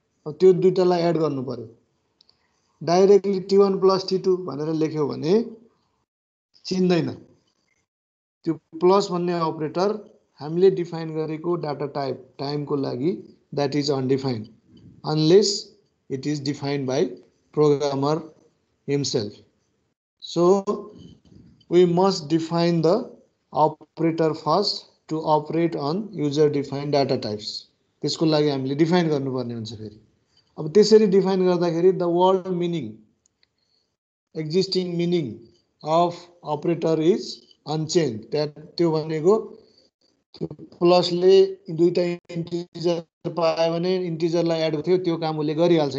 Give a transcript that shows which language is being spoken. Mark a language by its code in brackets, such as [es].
[ne] अब त्यो दुईटालाई एड गर्नु पर्यो। डाइरेक्टली T1 प्लस T2 भनेर लेख्यो भने चिन्दैन। त्यो प्लस भन्ने अपरेटर हामीले डिफाइन गरेको डाटा टाइप टाइमको लागि [en] That is undefined unless it is defined by programmer himself. So we must define the operator first to operate on user defined data types. [ne] त्यसको लागि हामीले डिफाइन गर्नुपर्ने हुन्छ। फेरि अब त्यसरी डिफाइन गर्दाखेरि [en] The word meaning existing meaning of operator is unchange. [ne] त्यो भनेको प्लसले दुईटा इन्टिजर पायो भने इन्टिजरलाई एड थियो त्यो काम उसले गरिहाल्छ।